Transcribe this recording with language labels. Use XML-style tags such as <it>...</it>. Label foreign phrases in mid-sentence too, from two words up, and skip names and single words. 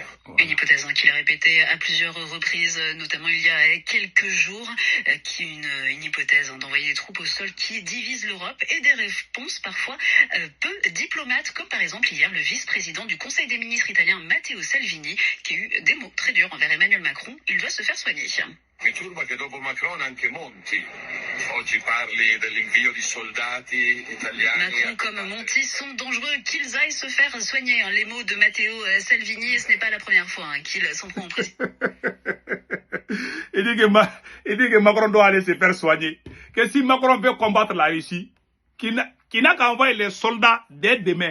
<fr>Une hypothèse qu'il a répétée à plusieurs reprises, notamment il y a quelques jours, une hypothèse d'envoyer des troupes au sol qui divise l'Europe et des réponses parfois peu diplomates, comme par exemple hier le vice-président du Conseil des ministres italien Matteo Salvini, qui a eu des mots très durs envers Emmanuel Macron. Il doit se faire soigner.</fr> <it>Mi turba che dopo Macron anche Monti. Oggi parli dell'invio di soldati italiani.</it> <fr>Macron comme Monti sont dangereux, qu'ils aillent se faire soigner. Les mots de Matteo Salvini, ce n'est pas la première fois qu'il s'en prend en président. Il dit que Macron doit aller se faire soigner. Que si Macron veut combattre la Russie, qu'il n'a qu'à envoyer les soldats dès demain.</fr>